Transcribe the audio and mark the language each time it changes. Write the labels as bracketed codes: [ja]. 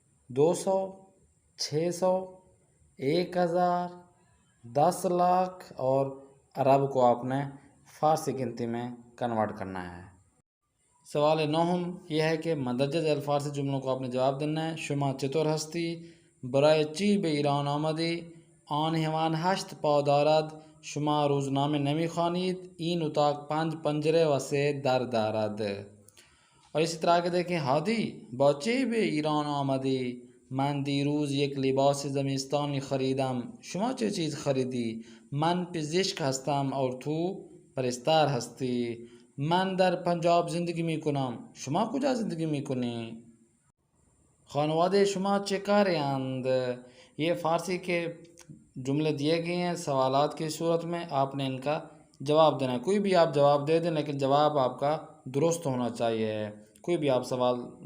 [ur] 200، 600، 1000، 10 لاکھ اور ارب کو آپ نے فارسی گنتی میں کنورٹ کرنا ہے۔ سوال 9 یہ ہے کہ مندرجہ ذیل فارسی جملوں کو آپ نے جواب دینا ہے۔ [fa] شما چطور ہستی؟ برای چی به ایران آمدی؟ آن حیوان 8 پا دارد. شما روزنامه نمیخوانید؟ این اتاق 5 پنجره و 3 در دارد. [ur] اور اسی طرح کے دیکھیں، [fa] ہادی با چه به ایران آمدی؟ من دیروز یک لباس زمستانی خریدم. شما چه چیز خریدی؟ من پزشک هستم اور تو پرستار هستی. من در پنجاب زندگی میکنم. شما کجا زندگی میکنی؟ خانواده شما چه کاری اند؟ [ur] یہ فارسی کے جملے دیے گئے ہیں سوالات کی صورت میں، آپ نے ان کا جواب دینا ہے۔ کوئی بھی آپ جواب دے دیں لیکن جواب آپ کا درست ہونا چاہیے۔ کوئی بھی آپ سوال